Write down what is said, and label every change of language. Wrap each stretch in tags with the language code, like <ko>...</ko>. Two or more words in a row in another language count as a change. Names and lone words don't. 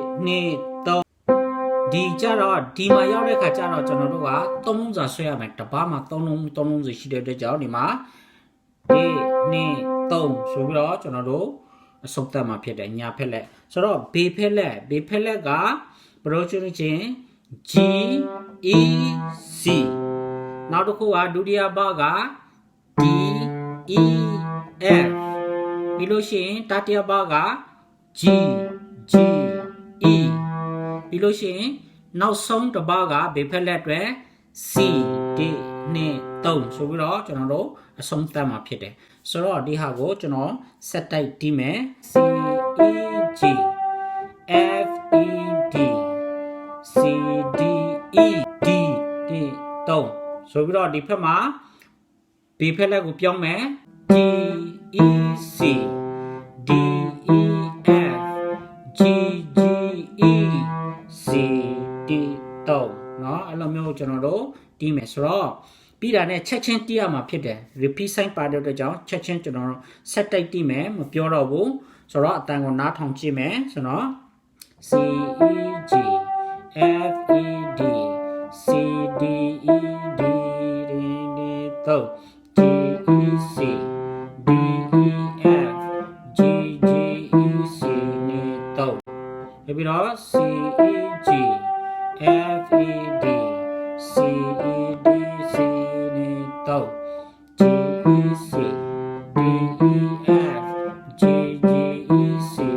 <my>ကြတော့ဒီမှာရောက်တဲ့ခါကျတော့ကျွန်တော်တို့က3လုံးစာဆွဲရမယ်တစ်ပတ်မှာ3လုံးစီရှိတဲ့အတွက်ကြောင့်ဒီမှာ1 2 3ဆိုပြီးတော့ကျွန်တော်တို့အစုပ်သက်မှာဖြစ်တယ်ညာဖက်လက်ဆိုတော့ဘေးဖက်လက်ကဘယ်လိုချွန်းချင်း G E C နောက်တစ်ခုကဒုတိယဘက D E F ပြီးလို့ရှိရင်တတိယဘက G E ပြီးလို့ရှိရင်နောက်ဆုံးတစ်ပတ်ကဘေးဖက်လက်အတွက် C D နဲ့3ဆိုပြီးတော့ကျွန်တော်တို့အဆုံးသတ်မှာဖြစ်တယ်ဆိုတော့ဒီဟာကိုကျွန် တော်ဆက်တိုက်တီးမယ် C E G F E D C D E D 3ဆိုပြီးတော့ဒီဖက်မှာဘေးဖက်လက်ကိုပြောင်းမယ် D E C D E F G G E C D 3เนาะအဲ့လိုမျိုးကျွန်တော်တို့တီးမယ် ဆိုတော့ပြီးတာနဲ့ချက်ချင်းတီးရမှာဖြစ်တယ် repeat sign ပါတဲ့အတွက်ကြောင့်ချက်ချင်းကျွန်တော်တို့ဆက်တိုက်တီးမယ်မပြောတော့ဘူးဆိုတော့အတန်ကိုနားထောင်ကြည့်မယ်ဆိုတော့ C E G F E D C D E D D 3 G E C D E F G G E C 3ပြီးတော့ C E G F E D C E D C 3 G E C D E F G G E C</my>